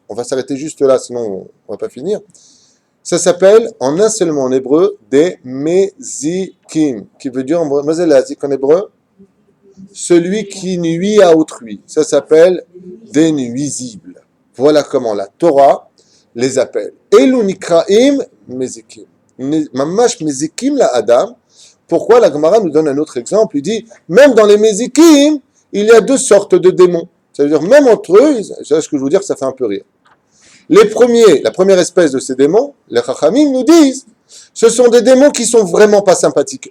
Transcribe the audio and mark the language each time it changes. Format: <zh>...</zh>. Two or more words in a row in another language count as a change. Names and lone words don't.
<fr>On va s'arrêter juste là, sinon on ne va pas finir. Ça s'appelle, en un seul mot en hébreu, des mezikim, qui veut dire, en hébreu, celui qui nuit à autrui. Ça s'appelle des nuisibles. Voilà comment la Torah les appelle.</fr> <he>אלו נקראים מזיקים. ממש מזיקים לאדם.</he> <fr>Pourquoi la Gemara nous donne un autre exemple? Il dit, même dans les mezikim, il y a deux sortes de démons. Ça veut dire, même entre eux, c'est ce que je veux dire, ça fait un peu rire. La première espèce de ces démons, les Chachamim nous disent, ce sont des démons qui sont vraiment pas sympathiques.</fr>